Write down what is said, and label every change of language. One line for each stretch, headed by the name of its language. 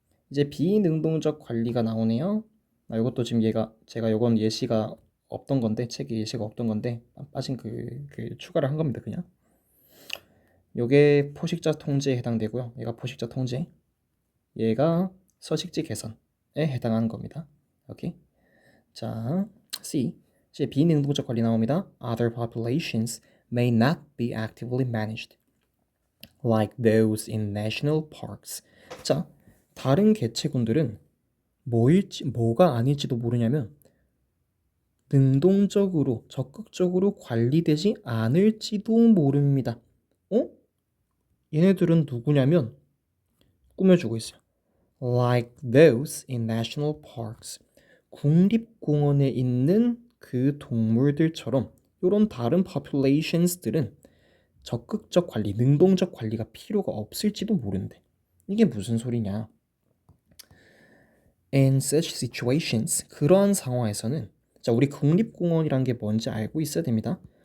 Korean: 이제 비능동적 관리가 나오네요. 이것도 지금 제가 요건 예시가 없던 건데 책에 예시가 없던 건데 빠진 그 추가를 한 겁니다. 그냥 요게 포식자 통제에 해당되고요. 얘가 포식자 통제, 얘가 서식지 개선에 해당하는 겁니다. 오케이. 자, C. 이제 비능동적 관리 나옵니다.
English: Other populations may not be actively managed, like those in national parks.
Korean: 자, 다른 개체군들은 뭐가 아닐지도 모르냐면 능동적으로 적극적으로 관리되지 않을지도 모릅니다. 얘네들은 누구냐면 꾸며주고 있어요.
English: Like those in national parks.
Korean: 국립공원에 있는 그 동물들처럼 이런 다른 populations들은 적극적 관리, 능동적 관리가 필요가 없을지도 모른대. 이게 무슨 소리냐?
English: In such situations,
Korean: 그러한 상황에서는 자, 우리 국립공원이란 게 뭔지 알고 있어야 됩니다.